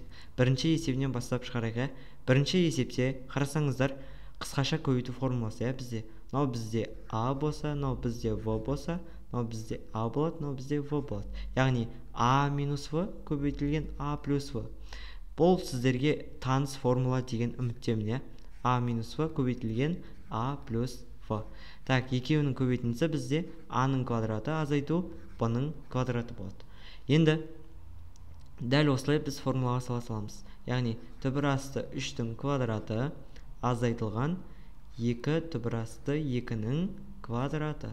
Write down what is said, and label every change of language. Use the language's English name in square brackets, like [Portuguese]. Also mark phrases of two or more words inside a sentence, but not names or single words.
[Kazakh] Бірінші есебінен бастап шығарайық. Бірінші есепте қарасаңыздар, қысқаша көбейту формуласы бізде. Мынау бізде А болса, мынау бізде В болса, мынау бізде А болады, мынау бізде В болады. Яғни А минус В көбейтілген А плюс В. Бұл сіздерге таныс формула деген үміттемін. А минус В көбейтілген А плюс В. Так, екеуінің көбейтіндісі бізде А-ның квадраты азайту Б-ның квадраты болады. Енді дәл осылай біз формулаға сала саламыз. Яғни түбір асты 3-дің квадраты азайтылған 2 түбір асты 2-ның квадраты.